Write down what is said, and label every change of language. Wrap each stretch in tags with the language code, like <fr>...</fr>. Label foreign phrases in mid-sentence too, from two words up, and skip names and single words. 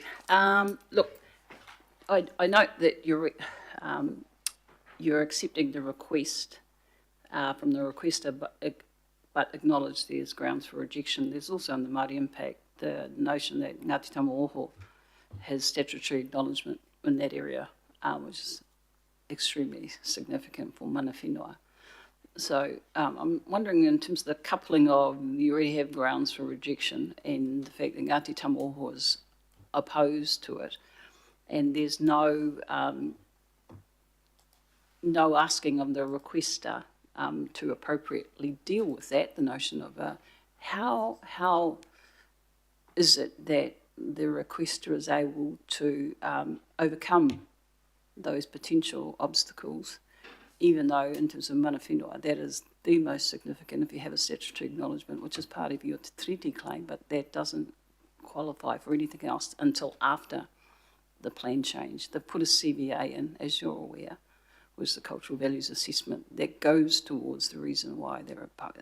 <en>Look, I note that you're accepting the request from the requester, but acknowledge there's grounds for rejection. There's also in the Māori impact the notion that Ngāti Tamo'oho has statutory acknowledgement in that area, which is extremely significant for</en> <mi>mana whenua.</mi> <en>So I'm wondering in terms of the coupling of you already have grounds for rejection and the fact that Ngāti Tamo'oho is opposed to it, and there's no asking of the requester to appropriately deal with that, the notion of how is it that the requester is able to overcome those potential obstacles, even though in terms of</en> <mi>mana whenua,</mi> <en>that is the most significant if you have a statutory acknowledgement, which is part of your treaty claim, but that doesn't qualify for anything else until after the plan change. They've put a CVA in, as you're aware, was the cultural values assessment that goes towards the reason why they're opposed.</en>